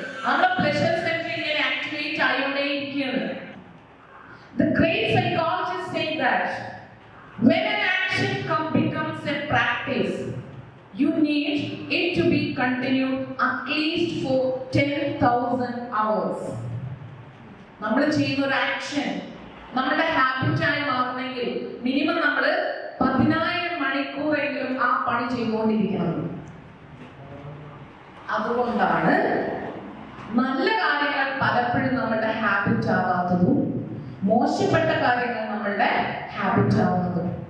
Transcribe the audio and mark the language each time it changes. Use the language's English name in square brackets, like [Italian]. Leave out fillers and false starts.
[Malayalam] നമ്മുടെ pleasure center ഇങ്ങനെ activate ആയിക്കൊണ്ടേയിരിക്കുകയാണ്. [English] The great psychologists say that when an action becomes a practice, you need it to be continued at least for 10,000 hours. [Malayalam] നമ്മൾ ചെയ്യുന്ന ഒരു action നമ്മുടെ ഹാബിറ്റായി മാറണമെങ്കിൽ minimum നമ്മൾ 10,000 മണിക്കൂറെങ്കിലും ആ പണി ചെയ്തുകൊണ്ടിരിക്കണം. അതുകൊണ്ടാണ് നല്ല കാര്യങ്ങൾ പലപ്പോഴും നമ്മുടെ ഹാബിറ്റ് ആവാത്തതും മോശപ്പെട്ട കാര്യങ്ങൾ നമ്മളുടെ ഹാബിറ്റ് ആവുന്നതും.